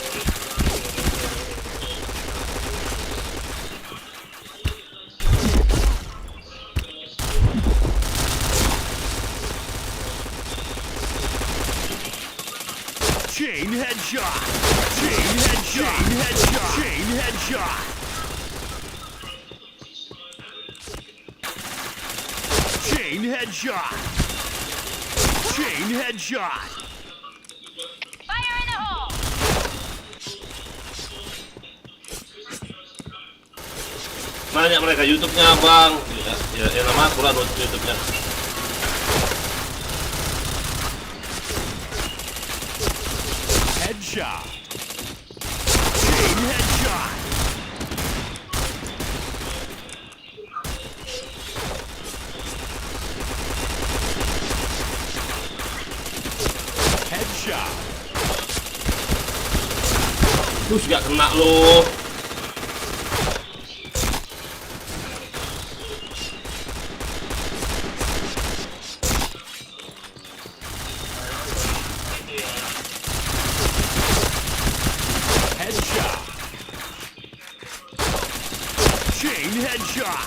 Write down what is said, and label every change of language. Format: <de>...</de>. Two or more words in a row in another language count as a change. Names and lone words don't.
<en>Chain headshot. Chain headshot. Chain headshot. Chain headshot. Chain headshot. Chain headshot. Fire in the hole!</en> <id>Nanya mereka YouTube-nya bang. Ya nama aku lah YouTube-nya.</id> <en>Headshot. Chain headshot. Headshot.</en> <id>Terus gak kena lo.</id> <en>Headshot. Chain headshot.</en>